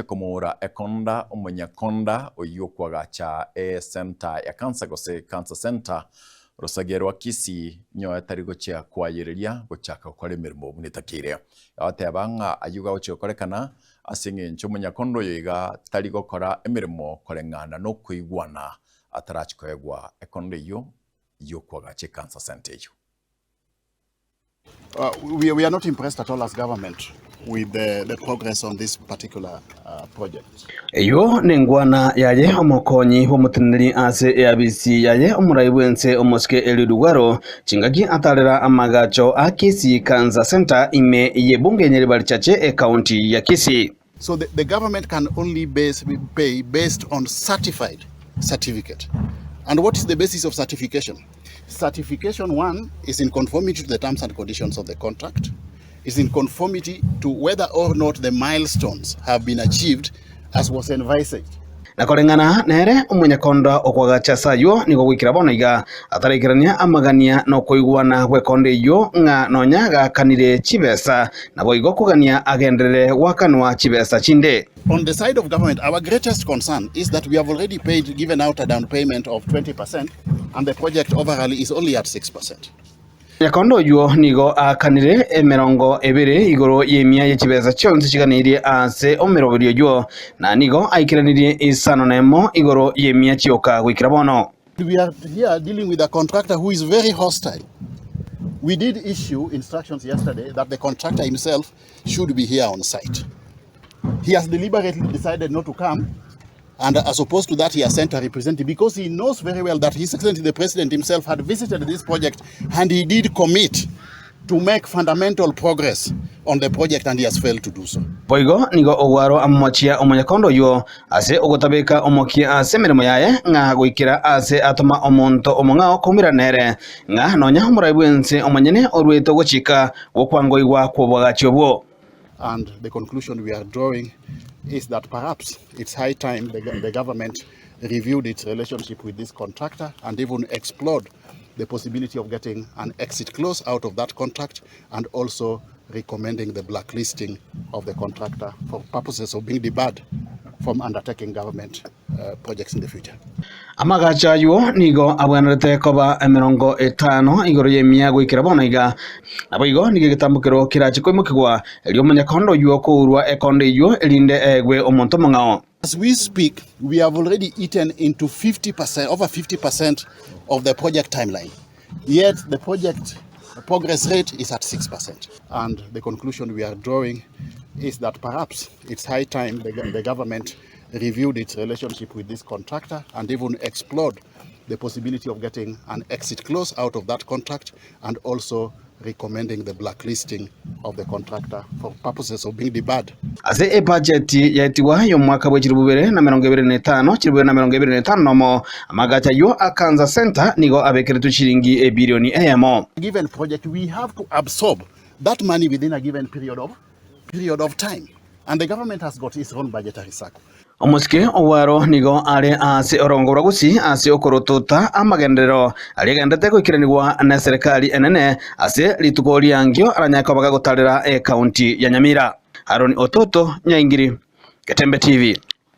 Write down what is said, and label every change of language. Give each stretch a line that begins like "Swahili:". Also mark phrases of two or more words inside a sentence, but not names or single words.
Gusii: komora ekonda omunyakonda oyukwagacha center ya Cancer Center rosagerwa Kisii nyoya tari gocha kwayereria gochaka gukora emirimo bunitakire abatebanga ayuga gocha korekana asinge ncho munyakondo yiga tari gukora emirimo korengana no kuigwana atarachikoegwa ekonda iyo Kisii Cancer Center.
English: We are not impressed at all as government with the progress on this particular project.
Gusii: Eyo nengwana yaye omokonyi bw'omuteneri ase eabisi yaye omurai bw'ense omoske Eliud Owalo chingaki atalera amagacho a Kisii Cancer Center ime yebunge nyeri chache county ya Kisii.
English: So the government can only pay based on certificate. And what is the basis of certification? Certification one is in conformity to the terms and conditions of the contract, is in conformity to whether or not the milestones have been achieved as was envisaged.
Gusii: Nakorengana nere omunyakonda okwagacha sayo nigo gwikira bono iga atarekerania amagania no koigwana gwekonde iyo nga nonyaga kanire chibesa nabo igo kugania agendere wakanwa chibesa chinde.
English: On the side of government, our greatest concern is that we have already given out a down payment of 20% and the project overall is only at 6%.
Gusii: Yakondo yo nigo akanire emerongo ebere igoro yemia yechibeza chonse chiganiriye ase omerobiryo yo na nigo aikiraniriye isano nemo igoro yemia chioka gwikira bono.
English: We are here dealing with a contractor who is very hostile. We did issue instructions yesterday that the contractor himself should be here on site. He has deliberately decided not to come, and as opposed to that he has sent a representative because he knows very well that His Excellency the President himself had visited this project and he did commit to make fundamental progress on the project and he has failed to do so.
Gusii: Boigo nigo Owalo amochia omunyakondo yo ase ogotabeka omokia ase mirimo yaye nga gwikira ase atoma omonto omongao kumira nere nga nonya omurai bw'ense omonyene orweto gochika gokwangoigwa kwobwagachi obwo.
English: And the conclusion we are drawing is that perhaps it's high time the government reviewed its relationship with this contractor and even explored the possibility of getting an exit clause out of that contract and also recommending the blacklisting of the contractor for purposes of being debarred from undertaking government projects in the future.
Gusii: Amagacha yo nigo abwanarete koba emerongo 5 igoro yemia gwikira bono iga nabo igo nigitambukiro kirachi kwimukigwa elio munyakondo yo kurwa ekonde yo elinde egwe omonto mongao.
English: As we speak, we have already eaten into 50%, over 50% of the project timeline. Yet the project progress rate is at 6%. And the conclusion we are drawing is that perhaps it's high time the government reviewed its relationship with this contractor and even explored the possibility of getting an exit clause out of that contract and also recommending the blacklisting of the contractor for purposes of being debarred.
Gusii: Ase e budget yaitiwa yo mwaka bwe 2025 nomo amagacha yo a Cancer Center nigo abekeretu shilingi ebilioni emo.
English: Given project we have to absorb that money within a given period of time, and the government has got its own budgetary cycle.
Gusii: Omoske Owalo nigo ale ase orongora gusi ase okorotota amagendero aligendete kwikiranirwa na serikali enene ase litukoli yangyo aranyaka baga gutalera county ya Nyamira. Aroni Ototo Nyaingiri, Getembe TV.